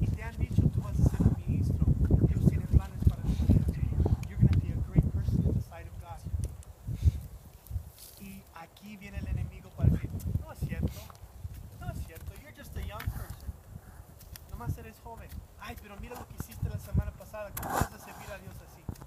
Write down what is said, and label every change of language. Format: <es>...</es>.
<es>Y te han dicho, tú vas a ser un ministro. Dios tiene planes para tu vida.</es> <en>You're going to be a great person in the sight of God.</en> <es>Y aquí viene el enemigo para decir, no es cierto, no es cierto,</es> <en>you're just a young person.</en> <es>Nomás eres joven. Ay, pero mira lo que hiciste la semana pasada. ¿Cómo vas a servir a Dios así?</es>